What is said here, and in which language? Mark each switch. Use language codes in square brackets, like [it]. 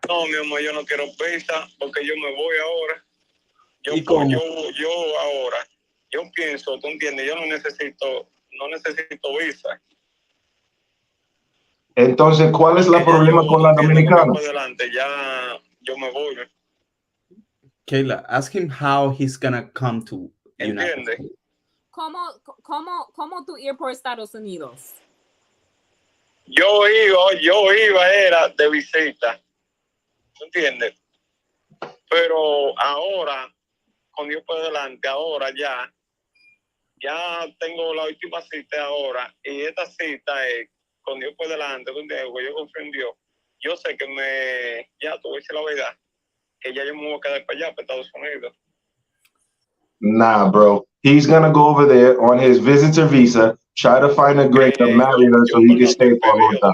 [es] No, mi amor, yo no quiero visa porque yo me voy ahora. ¿Y cómo? Yo ahora, yo pienso, tú entiendes, yo no necesito visa. Entonces, ¿cuál es el problema con la dominicana? Adelante, ya yo me voy. [en] Kayla, ask him how he's gonna come to United [es] ¿Entiendes? [en] States. [es] ¿Cómo tú ir por Estados Unidos? Yo iba, era de visita. ¿Tú entiendes? Pero ahora, con Dios por delante, ahora ya tengo la última cita ahora, y esta cita es con Dios por delante, ¿tú entiendes? Porque yo confío en Dios. Yo sé que ya te voy a decir la verdad, que ya yo me voy a quedar para allá, para Estados Unidos. [en] Nah, bro. He's gonna go over there on his visitor visa, try to find a girl to marry her so he can stay for a long time.